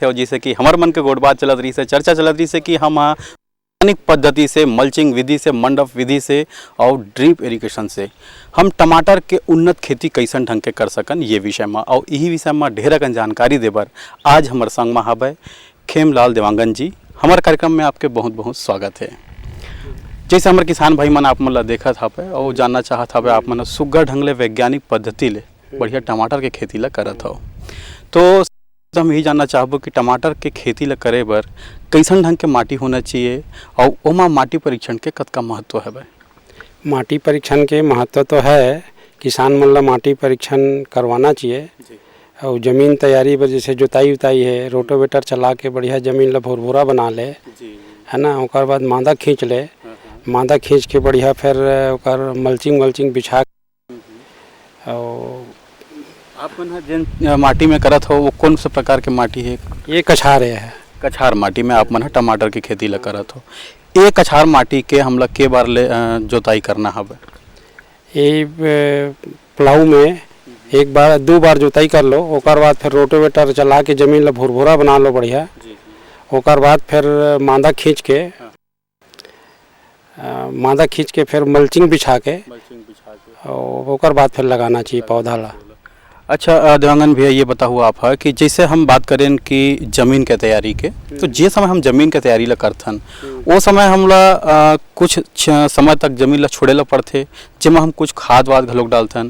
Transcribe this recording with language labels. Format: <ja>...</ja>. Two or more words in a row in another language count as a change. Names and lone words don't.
<hne>और जैसे कि हमारे मन के गोटबात चलत रही से, चर्चा चलत रही से कि हम वैज्ञानिक पद्धति से, मल्चिंग विधि से, मंडप विधि से और</hne> <en>drip irrigation</en> <hne>से हम टमाटर के उन्नत खेती कैसन ढंग के कर सकन ये विषय में। और यही विषय में ढेरकन जानकारी देबर आज हमारे संग में हवे खेमलाल देवांगन जी। हमारे कार्यक्रम में आपके बहुत बहुत स्वागत है। जैसे हमारे किसान भाई मन आप मन देखत हवे और जानना चाहत हवे आप मन सुग्घर ढंग ले वैज्ञानिक पद्धति ले बढ़िया टमाटर के खेती ला करत हो, तो हम यही जानना चाहबो कि टमाटर के खेती ला करे बर कैसन ढंग के माटी होना चाहिए और ओमा माटी परीक्षण के कतका महत्व है? माटी परीक्षण के महत्व तो है, किसान मन ला माटी परीक्षण करवाना चाहिए। और ज़मीन तैयारी पर जैसे जुताई उताई है, रोटोवेटर चला के बढ़िया ज़मीन ला भुरभुरा बना ले, है ना। ओकर बाद मादा खींच ले, मादा खींच के बढ़िया फिर ओकर मल्चिंग बिछा। और आप मन जिन माटी में करत हो वो कौन सा प्रकार के माटी है? ये कछार है। कछार माटी में आप मन टमाटर की खेती ला करत हो। एक कछार माटी के हम लोग के बार ले जोताई करना हवे? ये प्लाऊ में 2 बार जोताई कर लो, ओकर बाद फिर रोटोवेटर चला के ज़मीन ला भुरभुरा बना लो बढ़िया। ओकर बाद फिर मादा खींच के फिर मल्चिंग बिछा के और ओकर बाद फिर लगाना चाहिए पौधा ला। अच्छा देवांगन भैया, ये बताओ आप है कि जैसे हम बात करें कि ज़मीन के तैयारी के, तो जे समय हम ज़मीन के तैयारी ला करथन वो समय हमला कुछ समय तक ज़मीन ला छोड़े ला पड़थे, जिसमें हम कुछ खाद वाद घलोक डालथन।</hne>